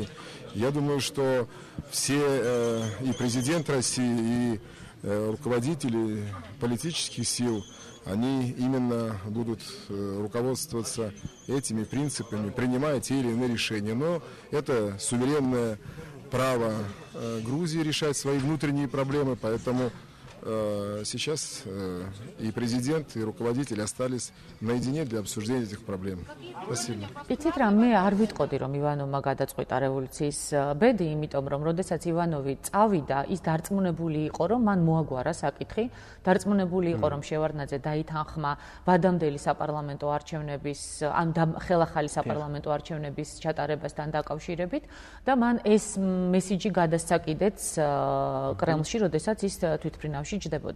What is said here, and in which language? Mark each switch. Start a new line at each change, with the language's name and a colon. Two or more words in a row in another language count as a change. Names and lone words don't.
Russian: Я думаю, что все и президент России, и руководители политических сил, они именно будут руководствоваться этими принципами, принимая те или иные решения. Но это суверенное право Грузии решать свои внутренние проблемы, поэтому сейчас и президент, и руководители остались наедине для обсуждения этих проблем. Спасибо.
Georgian: იცით რა, მე არ ვიტყოდი რომ ივანოვმა გადაწყვიტა რევოლუციის ბედი, იმიტომ რომ როდესაც ივანოვი წავიდა, ის დარწმუნებული იყო, რომ მან მოაგვარა საკითხი, დარწმუნებული იყო, რომ შევარდნაძე დაითანხმა ვადამდელი საპარლამენტო არჩევნების, ან ხელახალი საპარლამენტო არჩევნების ჩატარებასთან დაკავშირებით და მან ეს მესიჯი გადასცა კიდეც კრემლში, როდესაც ის თვითმფრინავში ჯდებოდა.